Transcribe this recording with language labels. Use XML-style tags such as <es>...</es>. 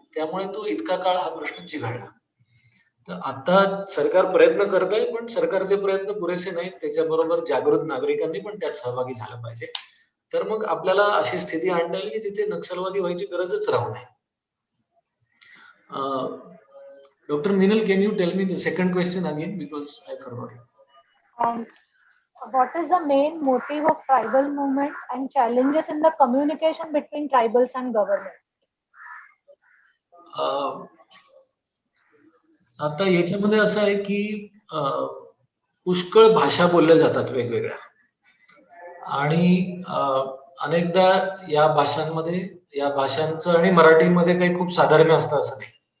<mr>त्यामुळे तो इतका काळ हा प्रश्न चिघळला. तर आता सरकार प्रयत्न करत आहे, पण सरकारचे प्रयत्न पुरेसे नाहीत. त्याच्याबरोबर जागृत नागरिकांनी पण त्यात सहभागी झालं पाहिजे. तर मग आपल्याला अशी स्थिती आणता येईल की जिथे नक्षलवादी व्हायची गरजच राहू नये.</mr> <en>Dr. Minal, can you tell me the second question again, because I forgot it. What is the main motive of tribal movement and challenges in the communication between tribals and government?</en> <mr>आता याच्यामध्ये असं आहे की पुष्कळ भाषा बोलल्या जातात वेगवेगळ्या, आणि अनेकदा या भाषांमध्ये, या भाषांचं आणि मराठीमध्ये काही खूप साधर्म्य असतं असं नाही.</mr>